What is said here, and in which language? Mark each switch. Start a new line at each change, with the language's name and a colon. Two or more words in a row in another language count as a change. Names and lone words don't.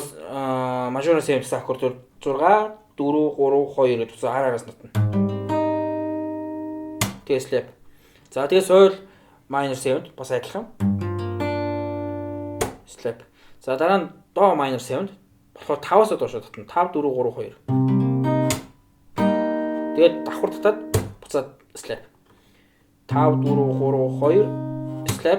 Mongolian: мажор 7 аккорд 6 4 3 2 гэж араас натна. Тэгээ slap. За тэгээ
English: soil minor
Mongolian: 7 бас адилхан. Slap. За дараа нь
English: do minor
Mongolian: 7 болохоор 5-аас доош татна. 5 4 3 2. Тэгээд давхар татаад буцаад slap. 5 4 3 2 slap.